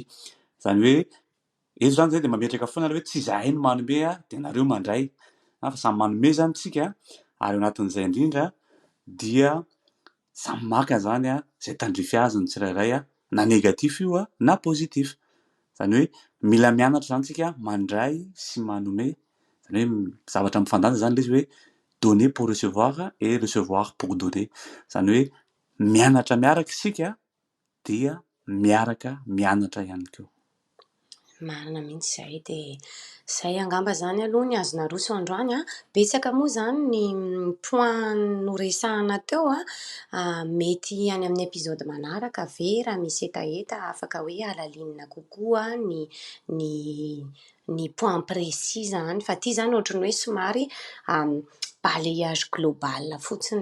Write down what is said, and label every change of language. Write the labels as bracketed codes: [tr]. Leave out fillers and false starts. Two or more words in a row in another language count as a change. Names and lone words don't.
[mg] Zany hoe eto zany zay de mametraka foana hoe tsy izahay no manome de nareo mandray fa samy manome zany tsika ary ao anatin'izay indrindra dia samy maka zany zay tandrify azy ny tsirairay na negatif io na positif. Zany hoe mila mianatra zany tsika mandray sy manome. Zany hoe zavatra mifandanja zany le izy hoe [fr] donner pour recevoir et recevoir pour donner. [mg] Zany hoe mianatra miaraka isika dia miaraka mianatra ihany koa. Marina mihitsy zay, de zay angamba zany aloha ny azona roso androany betsaka moa zany ny point noresahana teo mety any amin'ny episode manaraka ve raha misy etaeta afaka hoe alalinina kokoa ny [fr] point précis [mg] zany, fa ty zany ohatrany hoe somary [fr] balayage global [mg] fotsiny.